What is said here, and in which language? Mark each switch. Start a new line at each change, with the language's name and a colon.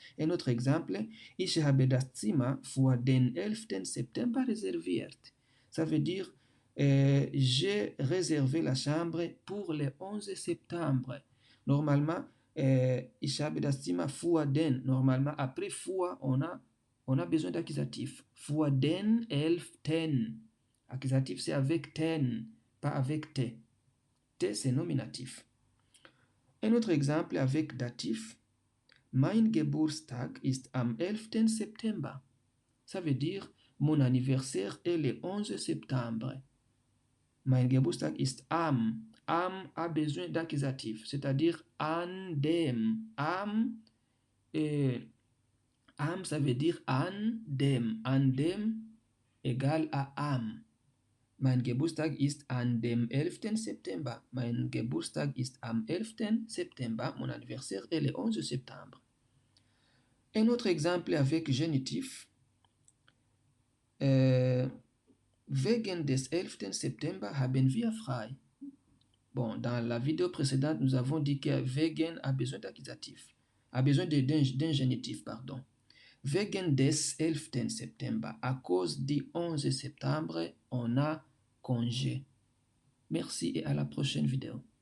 French: Et notre exemple,
German: ich habe das Zimmer für den 11. September reserviert.
French: Ça veut dire, j'ai réservé la chambre pour le 11 septembre. Normalement,
German: ich habe das Zimmer für den.
French: Normalement, après für, on a besoin d'accusatif.
German: Für den 11.
French: Accusatif, c'est avec ten, pas avec te. Te, c'est nominatif. Un autre exemple avec datif.
German: Mein Geburtstag ist am 11. September.
French: Ça veut dire, mon anniversaire est le 11 septembre.
German: Mein Geburtstag ist am. Am
French: a besoin d'accusatif, c'est-à-dire
German: an dem.
French: Am, ça veut dire
German: an dem. An dem
French: égale à am.
German: Mein Geburtstag ist an dem 11. September. Mein Geburtstag ist am 11. September.
French: Mon anniversaire est le 11 septembre. Un autre exemple avec génitif.
German: Wegen des 11. September haben wir frei.
French: Bon, dans la vidéo précédente, nous avons dit que wegen a besoin d'accusatif, a besoin d'un génitif, pardon.
German: Wegen des 11.
French: Septembre, à cause du 11 septembre, on a congé. Merci et à la prochaine vidéo.